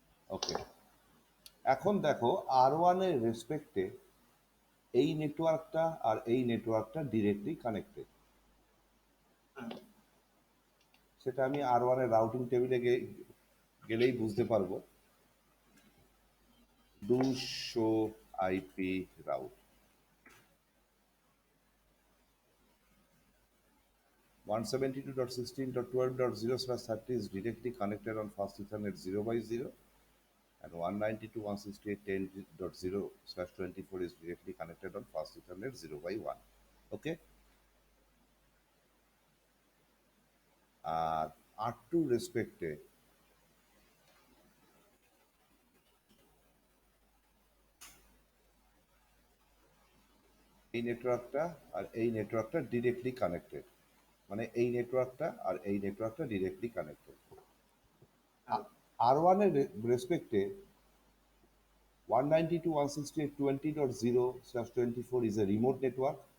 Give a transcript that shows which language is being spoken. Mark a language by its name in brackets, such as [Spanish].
[Bangla] ওকে, এখন দেখো R1 এর রেসপেক্টে এই নেটওয়ার্কটা আর এই নেটওয়ার্কটা ডিরেক্টলি কানেক্টেড। হ্যাঁ সেটা আমি R1 এর রাউটিং টেবিলে গেলেই বুঝতে পারবো। [English] Do show IP route 172.16.12.0/30 is directly connected on fast Ethernet 0/0, and 192.168.10.0/24 is directly connected on fast Ethernet 0/1. [Bangla] Okay, আর R2 রেসপেক্টে এই নেটওয়ার্কটা আর এই নেটওয়ার্কটা ডিরেক্টলি কানেক্টেড, মানে এই নেটওয়ার্কটা আর এই নেটওয়ার্কটা ডিরেক্টলি কানেক্টেড। হ্যাঁ [English] R1 [Bangla] এর রেসপেক্টে [English] 192.168.20.0/24 is a remote network.